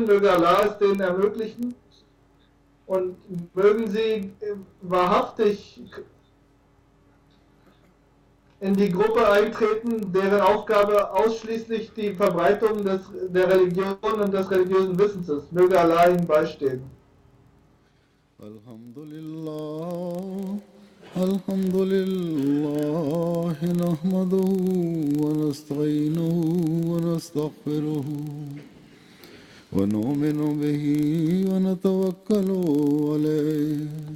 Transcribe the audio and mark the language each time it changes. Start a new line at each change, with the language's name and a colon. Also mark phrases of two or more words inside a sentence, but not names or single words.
German: Möge Allah es denen ermöglichen. Und mögen sie wahrhaftig in die Gruppe eintreten, deren Aufgabe ausschließlich die Verbreitung der Religion und des religiösen Wissens ist. Möge Allah ihnen beistehen.
Arabic: الحمد لله، الحمد لله، نحمده ونستعينه ونستغفره ونؤمن به ونتوكل عليه.